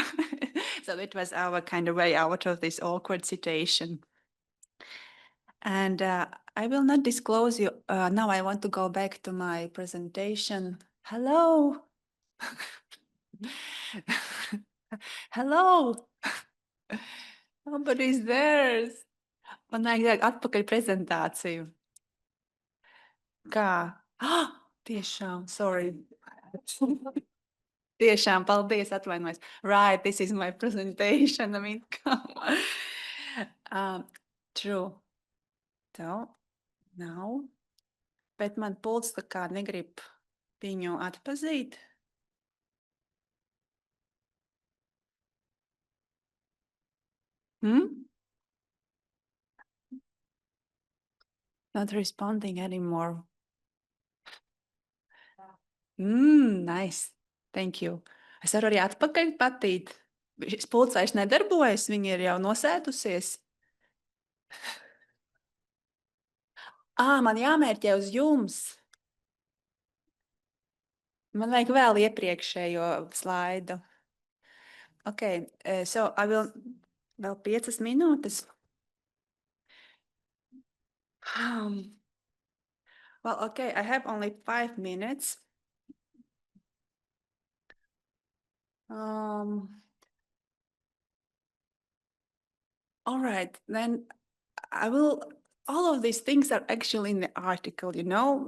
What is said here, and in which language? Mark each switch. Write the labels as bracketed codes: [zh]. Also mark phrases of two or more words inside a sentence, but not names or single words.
[en] So it was our kind of way out of this awkward situation. And I will not disclose you. Now I want to go back to my presentation. Hello. Hello. Nobody's there. [lv] Man vajag atpakaļ prezentāciju. Kā? Ah, tiešām, sorry. Tiešām, paldies, atvainojos. [en] Right, this is my presentation. I mean, come on. True. So, now. [lv] Bet man pults tā kā negrib viņu atpazīt. Hmm? [en] Not responding anymore. Nice. Thank you. [lv] Es varu arī atpakaļ patīt. Šis pulcais nedarbojas, viņa ir jau nosēdusies. Man jāmērķē uz jums. Man vajag vēl iepriekšējo slaidu. [en] Okay, so I will [lv] vēl 5 minūtes. [en] Well, okay, I have only 5 minutes. All right, then all of these things are actually in the article, you know.